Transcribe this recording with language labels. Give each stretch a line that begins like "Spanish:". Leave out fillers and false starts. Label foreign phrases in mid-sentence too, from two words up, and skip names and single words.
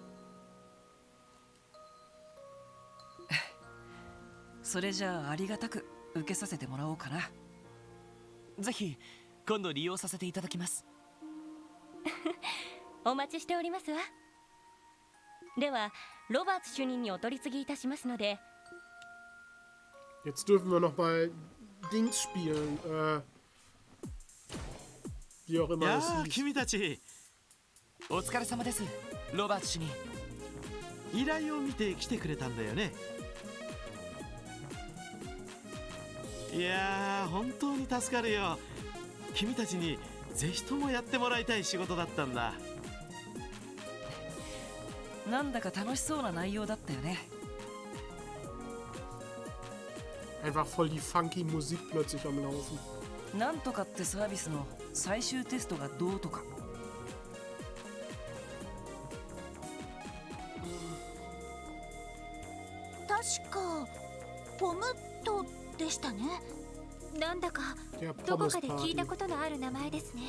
Japanese: それじゃあありがたく受けさせてもらおうかな。ぜひ今度利用させていただきます。お待ちしておりますわ。ではロバーツ主任にお取り次ぎいたしますので。
German: Jetzt dürfen wir noch mal Dings spielen. Wie auch immer es hieß.
Japanese: 君たちお疲れ様です、ロバート主任。依頼を見て来てくれたんだよね。いやー、本当に助かるよ。君たちにぜひともやってもらいたい仕事だったんだ。なんだか楽しそうな内容だったよね。
German: Einfach voll die funky Musik plötzlich am Laufen.
Japanese: なんとかってサービスの最終テストがどうとか。確かポムットでしたね。なんだかどこかで聞いたことのある名前ですね。